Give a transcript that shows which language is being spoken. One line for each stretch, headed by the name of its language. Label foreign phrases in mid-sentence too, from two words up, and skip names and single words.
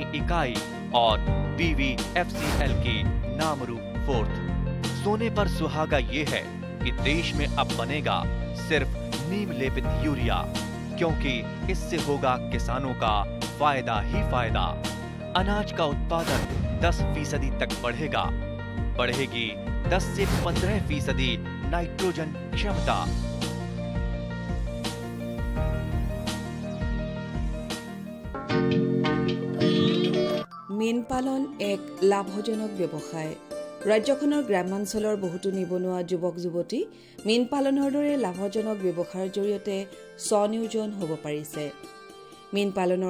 Hindi: इकाई और BVFCL की नामरू फोर्थ सोने पर सुहागा ये है कि देश में अब बनेगा सिर्फ नीम लेपित यूरिया क्योंकि इससे होगा किसानों का फायदा ही फायदा अनाज का उत्पादन 10% तक बढ़ेगा बढ़ेगी 10 से 15% नाइट्रोजन क्षमता
Assamese: মীন পালন এক লাভজনক ব্যৱসায় ৰাজ্যখনৰ গ্ৰামাঞ্চলৰ বহুতো নিবনুৱা যুৱক যুৱতী মীন পালনৰ দৰে লাভজনক ব্যৱসায়ৰ জৰিয়তে স্বনিয়োজন হ'ব পাৰিছে মীন পালনৰ